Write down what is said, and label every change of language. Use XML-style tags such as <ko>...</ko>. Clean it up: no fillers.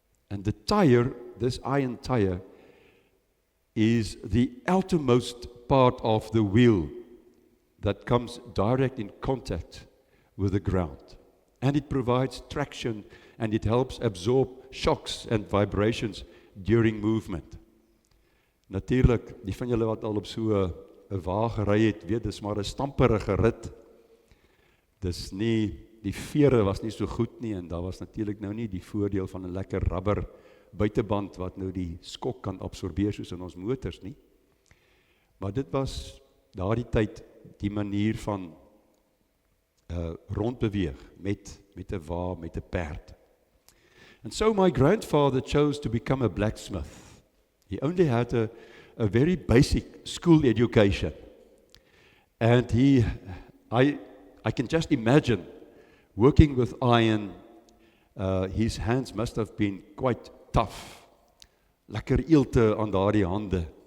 <en>And the tire, this iron tire, is the outermost part of the wheel that comes direct in contact with the ground. And it provides traction and it helps absorb shocks and vibrations during movement.</en> <af>Natuurlik, die van julle wat al op so 'n wa gery het, weet dis maar 'n stamperige rit. Dis nie, die vere was nie so goed nie en daar was natuurlik nou nie die voordeel van 'n lekker rubber buiteband wat nou die skok kan absorbeer soos in ons motors nie. Maar dit was daardie tyd die manier van rondbeweeg met 'n wa, met 'n perd.</af> <en>And so my grandfather chose to become a blacksmith. He only had a very basic school education. And I can just imagine working with iron. His hands must have been quite tough.</en> <af>Lekker eelte aan daardie hande.</af>